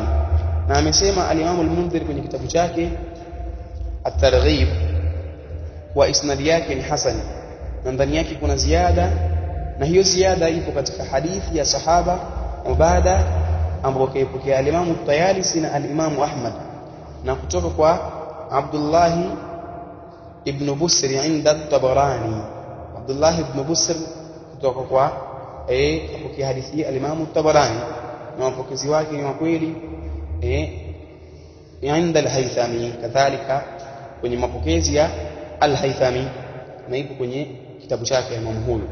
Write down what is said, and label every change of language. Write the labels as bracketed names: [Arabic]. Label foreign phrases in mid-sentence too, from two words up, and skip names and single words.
[Swahili] Na amesema al-Imam al-Mundhir kwenye kitabu chake at-Targhib wa isnadi yake ni hasan, na ndani yake kuna ziada, na hiyo ziada ipo katika hadithi ya sahaba Ubada ambayo kaipokea al-Imam at-Tayalisi na al-Imam Ahmad, na kutoka kwa Abdullah ibn Busr inda at-Tabarani. Abdullah ibn Busr kutoka kwa apokea hadithi ya al-Imam at-Tabarani, na wapokezi wake ni wa kweli inda al-Haythami, kadhalika kwenye mapokezi ya al-Haythami, na ipo kwenye kitabu chake Imam huyu.